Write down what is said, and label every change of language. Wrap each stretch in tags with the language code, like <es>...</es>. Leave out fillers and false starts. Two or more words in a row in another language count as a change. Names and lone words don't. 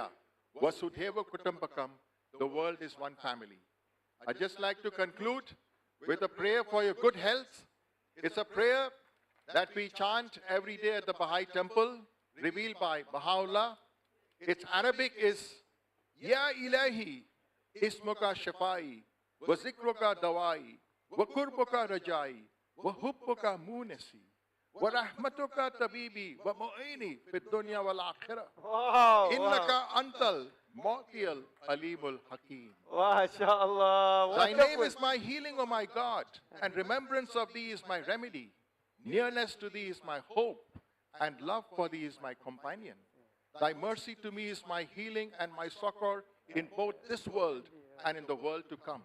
<sa>वसुधैव कुटुम्बकम्,</sa> <en>the world is one family. I'd just like to conclude with a prayer for your good health. It's a prayer that we chant every day at the Baha'i temple, revealed by Baha'u'llah. Its Arabic is,</en> <ar>يا إلهي اسمك شفائي وذكرك دوائي وقربك رجائي وحبك مؤنسي ورحمتك طبيبي ومعيني في الدنيا والآخرة.</ar> <en>Wow,</en> <ar>إنك أنت المعطي العليم الحكيم. ما شاء الله.</ar> <en>Thy name is my healing, O my God, and remembrance of thee is my remedy. Nearness to thee is my hope, and love for thee is my companion. Thy mercy to me is my healing and my succor in both this world and in the world to come.</en>